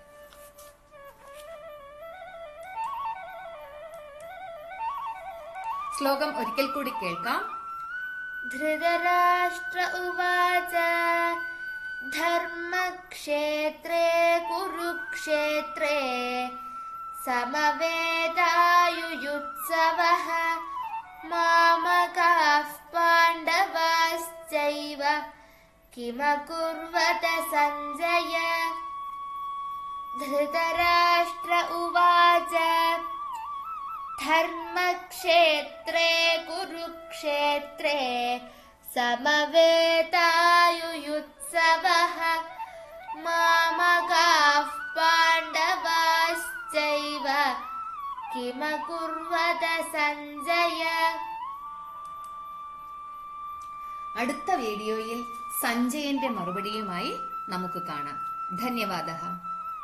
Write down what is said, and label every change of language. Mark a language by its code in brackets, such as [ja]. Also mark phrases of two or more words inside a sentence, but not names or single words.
[ml] ശ്ലോകം ഒരിക്കൽ കൂടി കേൾക്കാം. [sa] ധൃതരാഷ്ട്ര ഉവാച ധർമ്മക്ഷേത്രേ കുരുക്ഷേത്രേ समवेतायुयुत्सवः मामकाः पाण्डवाश्चैव किमकुर्वत सञ्जय धृतराष्ट्र उवाच धर्मक्षेत्रे कुरुक्षेत्रे समवेतायुयुत्सवः मामकाः पाण्डवाश्चैव किमकुर्वत സഞ്ജയ. [ml] അടുത്ത വീഡിയോയിൽ സഞ്ജയന്റെ മറുപടിയുമായി നമുക്ക് കാണാം. [sa] ധന്യവാദः.